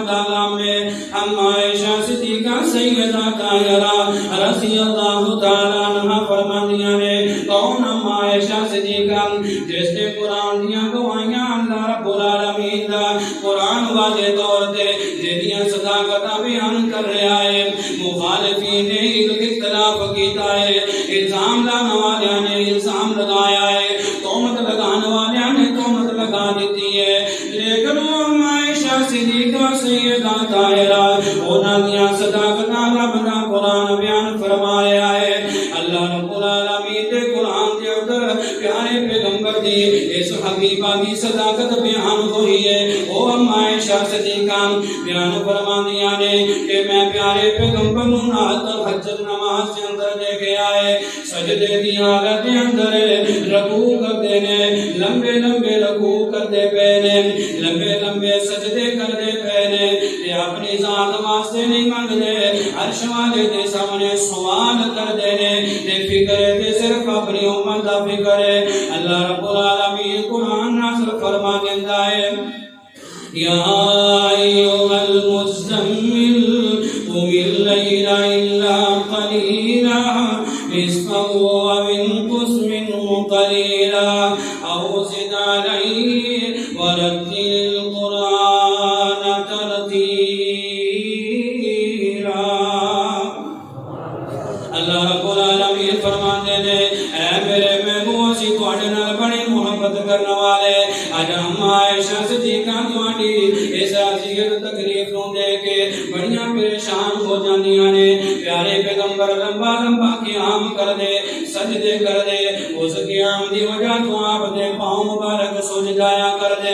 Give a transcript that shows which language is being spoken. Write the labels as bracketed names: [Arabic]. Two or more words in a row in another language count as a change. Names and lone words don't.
[Punjabi] دا غم ہے اما عائشہ صدیقہ سیدہ طاہرہ [Arabic] رضی اللہ تعالی عنہا [Punjabi] فرماندیاں نے کون اما عائشہ صدیقہ جس نے قرآن دیاں گواہیاں [Arabic] اللہ رب العالمین [Punjabi] دا قرآن واضح طور تے جدیاں صداقتاں بیان کر رہا ہے مخالفین نے اختلاف کیتا ہے الزام لانے والیاں نے الزام لگایا ہے تہمت لگانے والیاں نے تہمت لگا دیتی ہے لیکن وہ عائشہ صدیقہ سیدہ طاہرہ انہاں دیاں صداقتاں رب دا قرآن بیان فرمایا ہے [Arabic] اللہ رب العالمین [Punjabi] دے قرآن دے اندر پیارے پیغمبر دی اس حبیبہ دی صداقت بیان ہوئی ہے او اما عائشہ صدیقہ بیان فرماندیاں نے کہ میں پیارے پیغمبر نو نال تہجد نماز دے اندر دیکھے آئے سجدے دی حالت دے اندر رکوع کردے نے لمبے لمبے رکوع کردے پے نے لمبے لمبے سجدے کردے پے نے تے اپنی ذات واسطے نہیں منگدے عرش والے دے سامنے سوال کردے نے تے فکر تے صرف اپنی امت دا فکر ہے [Arabic] اللہ رب العالمین [Punjabi] قرآن نازل فرما دیندا ہے [Arabic] یا ایھا المزمل قم اللیل الا قلیلا نصفه أو انقص منه قليلا أو زد عليه ورتل القرآن ترتيلا. اللہ رب العالمین [Urdu] فرماتے ہیں [Punjabi] اے میرے محبوب اسی تواڈے نال بڑی محبت کرنے والے اج ہم عائشہ صدیقہ تواڈی اس عظیم تکلیف نو دیکھ کے بڑیاں پریشان ہو جاندیاں نے. پیارے پیغمبر لمبا لمبا قیام کر دے سجدے کر دے اس قیام دی وجہ تو آپ دے پاؤں مبارک سج جایا کر دے.